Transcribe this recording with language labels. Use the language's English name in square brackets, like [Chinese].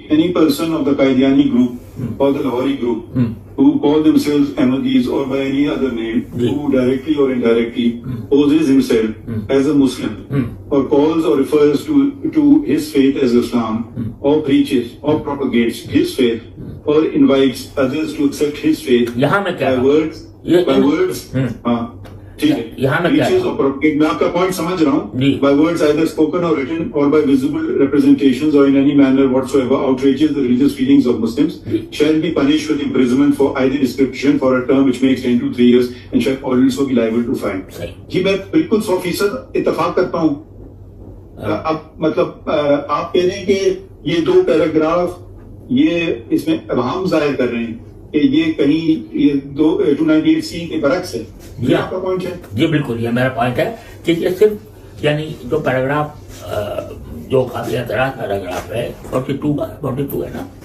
[English] Any person of the Qadiani group or the Lahori group who call themselves Ahmadis or by any other name who directly or indirectly poses himself as a Muslim or calls or refers to his faith as Islam or preaches or propagates his faith or invites others to accept his faith by words [Urdu] ٹھیک ہے. میں آپ کا point سمجھ رہا ہوں. [English] by words either spoken or written or by visible representations or in any manner whatsoever outrages the religious feelings of Muslims shall be punished with imprisonment for either description for a term which may extend to 3 years and shall also be liable to fine. [Urdu] جی میں بالکل 100% اتفاق کرتا ہوں. اب مطلب آپ کہہ رہے ہیں کہ یہ 2 پیراگراف یہ اس میں ابہام ظاہر کر رہے ہیں کہ یہ کہیں یہ 298C کے برعکس ہے. یہ آپ کا پوائنٹ ہے؟ جی بالکل یہ میرا پوائنٹ ہے کہ یہ صرف یعنی جو پیراگراف جو قابل اعتراض پیراگراف ہے 42 ہے نا.